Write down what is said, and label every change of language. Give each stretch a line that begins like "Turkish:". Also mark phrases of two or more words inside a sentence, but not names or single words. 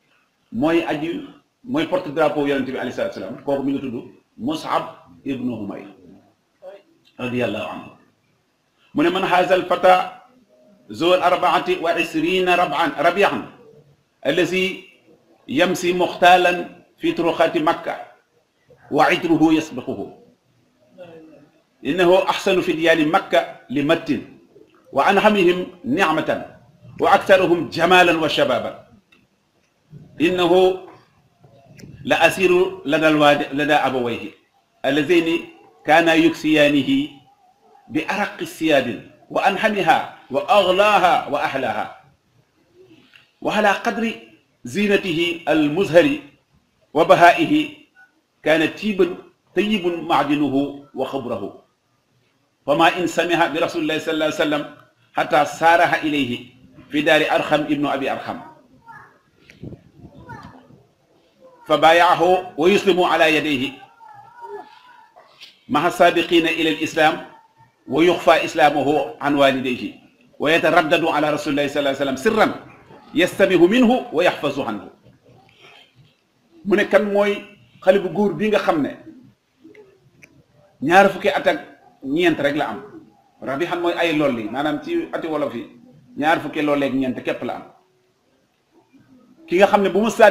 Wolof: mooy porte drapeau yonent bi
Arabic: عليه الصلاة السلام
Wolof: kooku mi nga tudd Mus'ab ibnu Umayr
Arabic: رضي الله عنه
Wolof: mu ne
Arabic: من هذا الفتى ذو الأربعة والعشرين ربيعا الذي يمسي مختالا في طرقات مكة وعطره يسبقه إنه أحسن فتيان مكة لمة وأنعمهم نعمة وأكثرهم جمالا وشبابا إنه لأثير لدى أبويه اللذين كانا يكسيانه بأرقى الثياب وأنعمها وأغلاها وأحلاها وعلى قدر زينته المظهر وبهائه كان طيب معدنه وخبره فما إن سمع برسول الله صلى الله عليه وسلم حتى سار إليه في دار الأرقم ابن أبي الأرقم فبايعه ويسلم على يديه مع السابقين إلى الإسلام ويخفي إسلامه عن والديه ويتردد على رسول الله صلى الله عليه وسلم سرا يستمع منه ويحفظ عنه
Wolof: mu ne kan mooy xale bu góor bii nga xam ne ñaar fukki at ak ñeent rek la am rabi mooy ay lool li maanaam ci ati wolof yi ñaar fukki looleeg ñeent képp la am ki nga xam ne bu ma saa